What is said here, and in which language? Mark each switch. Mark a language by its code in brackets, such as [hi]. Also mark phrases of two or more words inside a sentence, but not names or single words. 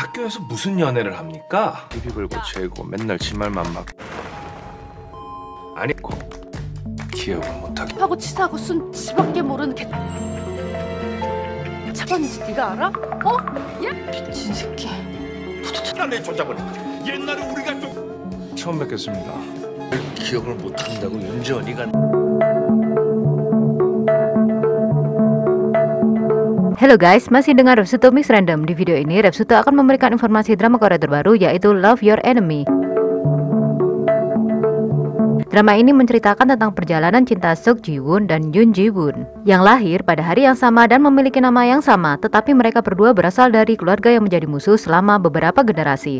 [ko] 학교에서 무슨 연애를 합니까? 시비 걸고 재고 맨날 지 말만 막 아니고 기억을 못하게 하고 치사하고 순 지밖에 모르는 개 차반인지 네가 알아? 어? 얘? 미친 새끼. 내 조작을 옛날에 우리가 좀 처음 뵙겠습니다. 기억을 못한다고 윤지원이가 [id] Halo guys, masih dengar Repsuto Mix Random. Di video ini Repsuto akan memberikan informasi drama Korea terbaru, yaitu Love Your Enemy. Drama ini menceritakan tentang perjalanan cinta Seok Ji-woon dan Yoon Ji-woon yang lahir pada hari yang sama dan memiliki nama yang sama, tetapi mereka berdua berasal dari keluarga yang menjadi musuh selama beberapa generasi.